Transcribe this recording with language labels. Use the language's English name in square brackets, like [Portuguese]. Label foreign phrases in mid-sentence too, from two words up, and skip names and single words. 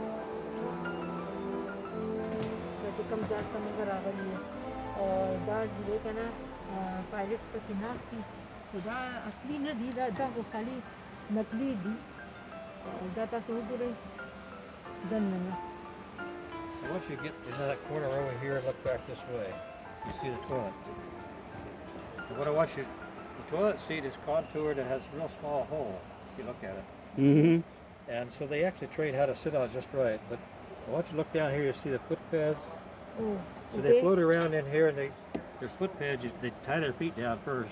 [Pashto] دا چې کوم جهاز ته موږ راغلي یو دا چې دی که نه پایلټس پکې ناست دي خو دا اصلي نه دي. دا خو خالي نقلي دي. دا تاسو وګورئ دننه. [English] Once you get into that corner over here and look back this way, you see the toilet. And what I want you, the toilet seat is contoured and has a real small hole if you look at it. And so they actually train how to sit on it just right. But I want you to look down here, you see the foot pads. So they float around in here and their foot pads, they tie their feet down first.